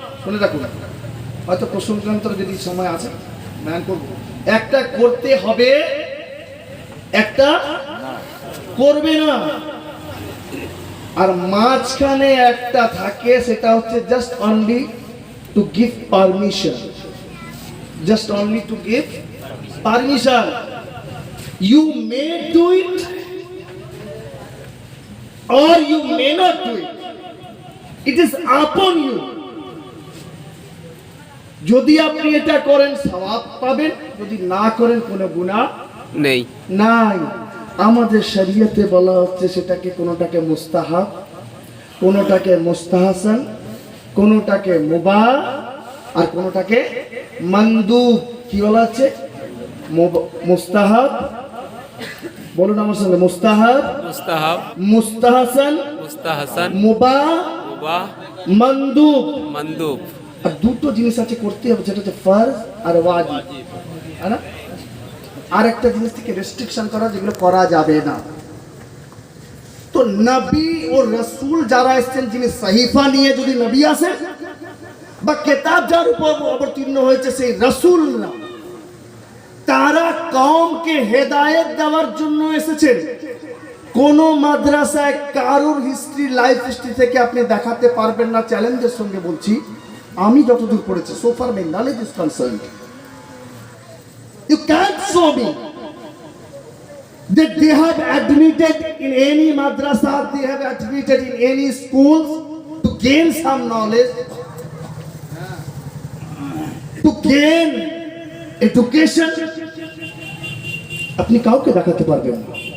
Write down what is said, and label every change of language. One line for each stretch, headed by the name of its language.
Bangla: শুনে রাখুন হয়তো প্রশ্নোত্তর যদি সময় আছে ম্যান করব। একটা করতে হবে একটা করবে না। আর মাঝখানে একটা থাকে সেটা হচ্ছে
English: Just only to give permission. Just only to give permission. You may do it or you may not do it. It is upon you.
Bangla: যদি আপনি এটা করেন সওয়াব পাবেন যদি না করেন কোনো গুনাহ নেই। নাই। আমাদের শরীয়তে বলা হচ্ছে সেটাকে কোনোটাকে মুস্তাহাব কোনোটাকে মুস্তাহসান কোনোটাকে মুবাহ আর কোনোটাকে মানদুব। কি বলা হচ্ছে মুস্তাহাব বলুন আমার সঙ্গে মুস্তাহাব
Hindi: मुस्ताहब,
Bangla: মুস্তাহসান
Hindi: मुस्ताहसन,
Bangla: মুবাহ
Hindi: मुबाह,
Bangla: মানদুব।
Hindi: मंदूब।
Bangla: আর দুটো জিনিস আছে করতে হবে যেটা হচ্ছে ফরজ আর ওয়াজিব।
Hindi: है ना।
Bangla: আর একটা জিনিস থেকে রেস্ট্রিকশন করা যেগুলো করা যাবে না। তো নবী ও রাসূল যারা এসেছেন যিনি সহিফা নিয়ে যদি নবী আসেন বা কিতাব যার উপর অবতীর্ণ হয়েছে সেই রাসূলরা তারা কওমকে হেদায়েত দেওয়ার জন্য এসেছেন। কোন মাদ্রাসায় কারোর হিস্ট্রি লাইফ হিস্ট্রি থেকে আপনি দেখাতে পারবেন না। চ্যালেঞ্জের সঙ্গে বলছি আমি যতদূর পড়েছি
English: so far my knowledge is concerned you can't show me that they have admitted in any madrasa they have admitted in any schools to gain some knowledge to gain education
Bangla: আপনি কাউকে দেখাতে পারবেন না।